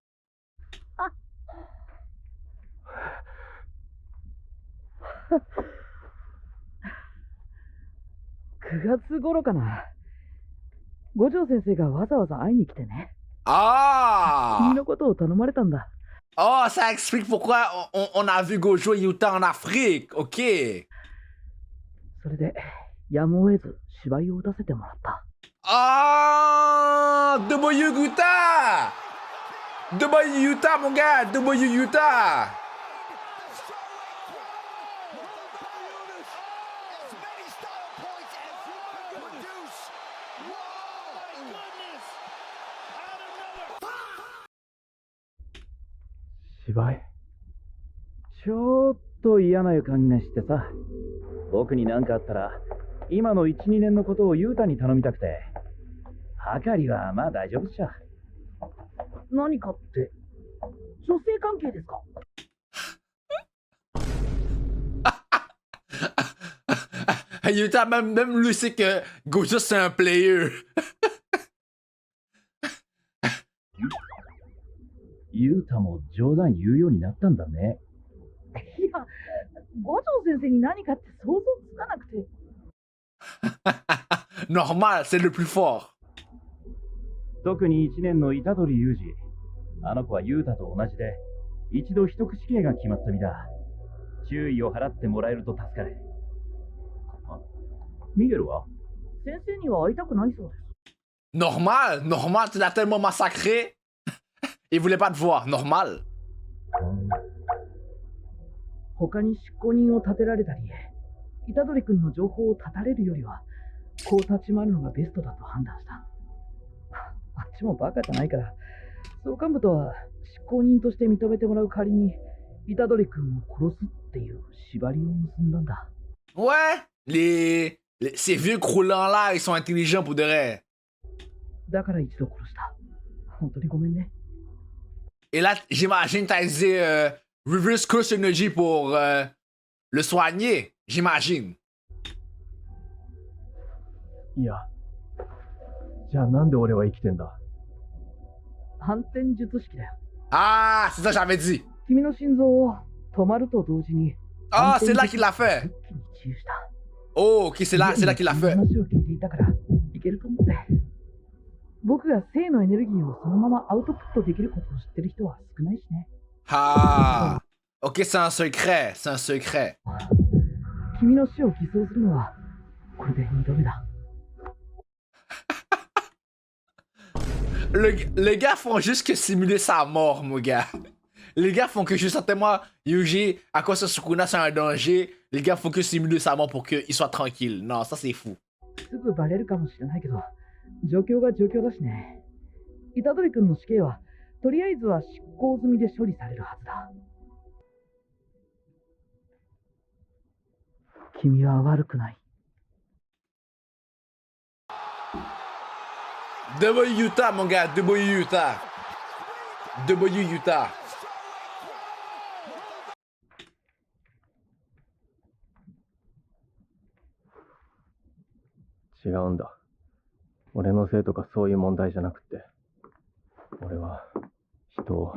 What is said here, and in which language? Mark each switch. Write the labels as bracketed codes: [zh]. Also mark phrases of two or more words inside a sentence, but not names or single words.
[ja] 9 月頃かな。五条先生がわざわざ会いに来てね。 Ah! 君のことを頼まれたんだ。 [fr] Oh, ça explique pourquoi on a vu Gojo et Yuta en Afrique. Ok. [ja] それで、やむを得ず芝居を打たせてもらった。 [fr] Ah! W Yuta! W Yuta, mon gars! W Yuta! [ja] 芝居ちょっと嫌な予感がしてさ。僕に何かあったら今の 1,2 年のことをユータに頼みたくて。はかりはまあ大丈夫っしょ。何かって女性関係ですか？ [fr] Yuta, même lui sait que Gojo c'est un player. [ja] ユータも冗談言うようになったんだね。いや、五条先生に何かって想像つかなくて。 [fr] Normal, c'est le plus fort. [ja] 特に1年の虎杖裕二。あの子はユータと同じで、一度一口刑が決まった身だ。注意を払ってもらえると助かる。あ、ミゲルは？先生には会いたくないそうです。 [fr] Normal, normal, tu l'as tellement massacré. Il voulait pas te voir, normal. [ja] 他に執行人を立てられたり、虎杖君の情報を絶たれるよりは、こう立ち回るのがベストだと判断した。あっちもバカじゃないから、総監部とは執行人として認めてもらう代わりに、虎杖君を殺すっていう縛りを結んだんだ。 [fr] Ouais, ces vieux croulants-là, ils sont intelligents pour de vrai. [ja] だから一度殺した。本当にごめんね。 [fr] Et là, j'imagine, t'as dit [en] reverse curse energy [fr] pour le soigner, j'imagine. [ja] いや、じゃあなんで俺は生きてんだ？反転術式だよ。 [fr] Ah, c'est ça que j'avais dit. [ja] 君の心臓を止まると同時に。 [fr] Ah, c'est là qu'il l'a fait. Oh, ok, c'est là qu'il l'a fait. [ja] 話を聞いていたからいけると思って。僕が生のエネルギーをそのままアウトプットできることを知ってる人は少ないしね。 [fr] Ah, ok, c'est un secret, c'est un secret. [ja] 君の死を偽装するのはこれで2度目だ。 [fr] Les gars font juste que simuler sa mort, mon gars. Les gars font que justement, Yuji, à cause de Sukuna, c'est un danger. Les gars font que simuler sa mort pour qu'il soit tranquille. Non, ça c'est fou. [ja] すぐバレるかもしれないけど、状況が状況だしね。虎杖君の死刑は、とりあえずは執行済みで処理されるはずだ。君は悪くない。 [fr] W Utah, mon gars, W Utah. W Utah. [ja] 違うんだ。俺のせいとかそういう問題じゃなくて、俺は人を。